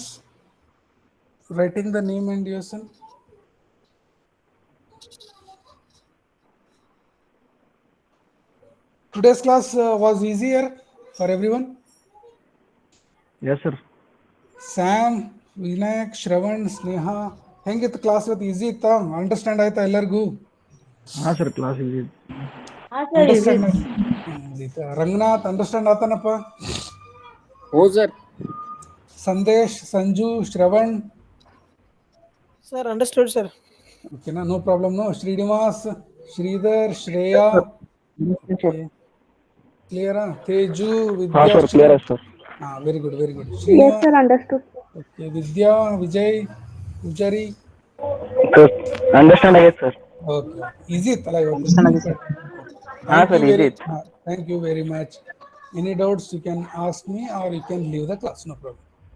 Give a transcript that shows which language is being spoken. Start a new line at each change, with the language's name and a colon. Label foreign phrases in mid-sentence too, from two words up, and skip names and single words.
English: Writing the name and yourself. Today's class was easier for everyone. Yes, sir. Sam, Vinayak, Shravan, Sneha.
Kannada: ಹೆಂಗಿತ್ತು ಕ್ಲಾಸ್ ಇವತ್ತು ಈಸಿ ಇತ್ತಾ? ಅಂಡರ್ಸ್ಟ್ಯಾಂಡ್ ಆಯ್ತಾ ಎಲ್ಲರಿಗೂ? ಹಾಂ ಸರ್ ಕ್ಲಾಸ್ ಇದೆ. ರಂಗನಾಥ್ ಅಂಡರ್ಸ್ಟ್ಯಾಂಡ್ ಆತನಪ್ಪ?
Marathi: हो सर.
Kannada: ಸಂದೇಶ್, ಸಂಜು, ಶ್ರವಣ್.
English: Sir, understood, sir.
Kannada: ಓಕೆನಾ?
English: no problem.
Kannada: ನೋ. ಶ್ರೀನಿವಾಸ್, ಶ್ರೀಧರ್, ಶ್ರೇಯಾ. ಕ್ಲಿಯರಾ? ತೇಜು, ವಿದ್ಯಾ. ಸರ್.
English: very good, very good. Yes, sir. Understood.
Kannada: ಓಕೆ. ವಿದ್ಯಾ, ವಿಜಯ್, ಪೂಜಾರಿ. ಅಂಡರ್ಸ್ಟ್ಯಾಂಡ್ ಆಗೈತೆ ಸರ್. ಓಕೆ. ಈಸಿ ಇತ್ತಲ್ಲ ಇವತ್ತು? ಹಾಂ ಸರ್, ಈಸಿ ಇತ್ತು.
English: Thank you very much. Any doubts you can ask me or you can leave the class, no problem.